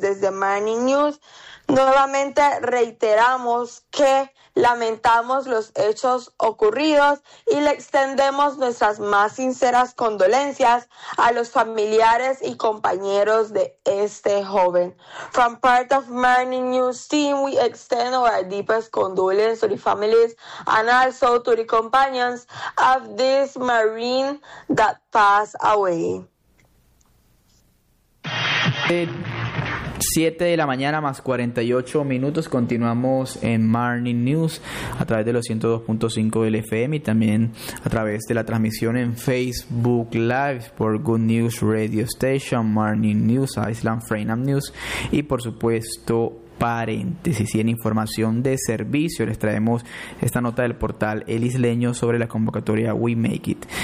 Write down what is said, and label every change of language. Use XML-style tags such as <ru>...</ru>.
<es>Desde Morning News, nuevamente reiteramos que lamentamos los hechos ocurridos y le extendemos nuestras más sinceras condolencias a los familiares y compañeros de este joven.</es> <en>From part of Morning News team, we extend our deepest condolences to the families and also to the companions of this Marine that passed away.</en> <es>7 de la mañana más 48 minutos, continuamos en Morning News a través de los 102.5 del FM y también a través de la transmisión en Facebook Live por Good News Radio Station, Morning News, Iceland Freenam News y por supuesto paréntesis y en información de servicio les traemos esta nota del portal El Isleño sobre la convocatoria We Make It.</es>